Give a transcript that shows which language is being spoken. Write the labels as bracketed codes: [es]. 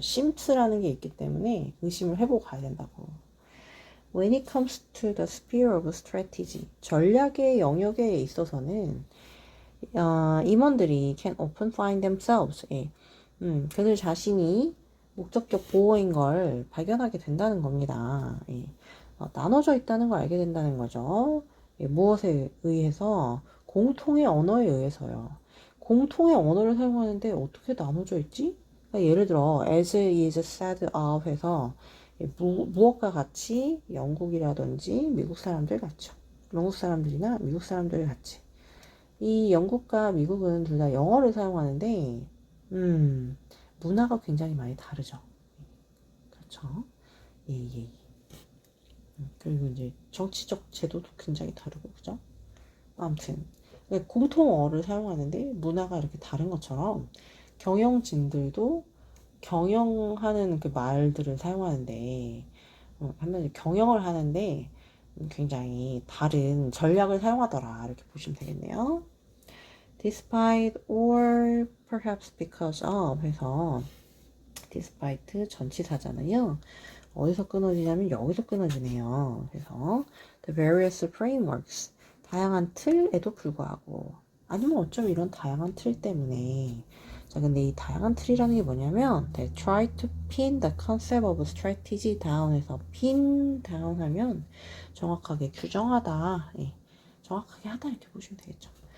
[ko] 심츠라는 게 있기 때문에 의심을 해보고 가야 된다고. [en] When it comes to the sphere of strategy, [ko] 전략의 영역에 있어서는 임원들이 [en] can often find themselves. [ko] 그들 자신이 목적격 보호인 걸 발견하게 된다는 겁니다. 나눠져 있다는 걸 알게 된다는 거죠. 무엇에 의해서? 공통의 언어에 의해서요. 공통의 언어를 사용하는데 어떻게 나눠져 있지? 그러니까 예를 들어 [en] as is said of [ko] 해서 무엇과 같이 영국이라든지 미국 사람들 같죠. 영국 사람들이나 미국 사람들 같이. 이 영국과 미국은 둘 다 영어를 사용하는데 문화가 굉장히 많이 다르죠. 그렇죠. 예. 그리고 이제 정치적 제도도 굉장히 다르고 그죠? 아무튼 공통어를 사용하는데 문화가 이렇게 다른 것처럼 경영진들도 경영하는 그 말들을 사용하는데 한마디로 경영을 하는데 굉장히 다른 전략을 사용하더라 이렇게 보시면 되겠네요. [en] Despite or perhaps because of 해서 despite [ko] 전치사잖아요. 어디서 끊어지냐면 여기서 끊어지네요. 그래서 [en] the various frameworks [ko] 다양한 틀에도 불구하고 아니면 어쩜 이런 다양한 틀 때문에 자 근데 이 다양한 틀이라는 게 뭐냐면 [en] they try to pin the concept of strategy down [ko] 해서 [en] pin down [ko] 하면 정확하게 규정하다 정확하게 하다 이렇게 보시면 되겠죠.